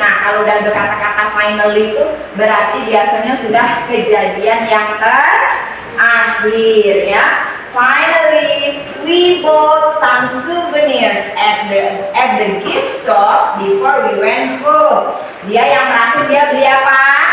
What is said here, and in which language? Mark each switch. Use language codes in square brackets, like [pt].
[id] Nah, kalau udah ada kata-kata finally itu berarti biasanya sudah kejadian yang terakhir, ya. [en] Finally, we bought some souvenirs at the gift shop before we went home. [id] Dia yang terakhir dia beli apa?